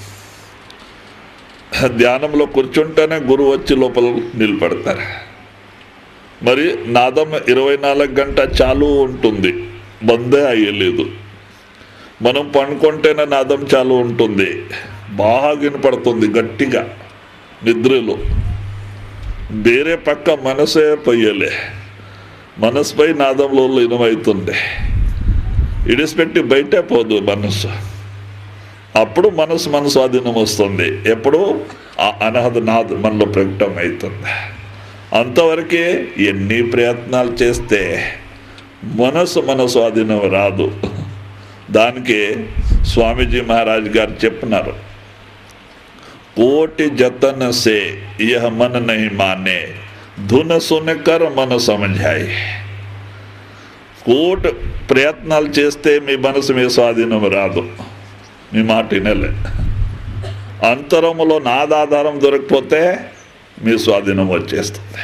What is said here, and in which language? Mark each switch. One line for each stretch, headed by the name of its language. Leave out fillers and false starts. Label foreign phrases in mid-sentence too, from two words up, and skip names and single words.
Telugu: ధ్యానంలో కూర్చుంటేనే గురువు వచ్చి లోపల నిలబడతారు. మరి నాదం 24 గంటల చాలు ఉంటుంది, బందే అయ్యలేదు. మనం పండుకుంటేనే నాదం చాలు ఉంటుంది, బాగా వినపడుతుంది గట్టిగా నిద్రలో.
Kannada: ಬೇರೆ ಪಕ್ಕ
Telugu: మనసే పొయ్యలే, మనసుపై నాదంలో లీనమవుతుంది. ఇడిసిపెట్టి బయటే పోదు మనస్సు. అప్పుడు మనసు మన స్వాధీనం వస్తుంది. ఎప్పుడు ఆ అనహద నాద్ మనలో ప్రకటన అవుతుంది. అంతవరకే ఎన్ని ప్రయత్నాలు చేస్తే మనసు మన స్వాధీనం రాదు. దానికి స్వామీజీ మహారాజ్ గారు చెప్పినారు,
Hindi: कोटि जतन से यह मन नहीं माने धुन सुनकर मन समझाए.
Telugu: కోటి ప్రయత్నాలు చేస్తే మీ మనసు మీ స్వాధీనం రాదు, మీ మాట వినలే. అంతరములో నాదాధారం దొరకపోతే మీ స్వాధీనం వచ్చేస్తుంది.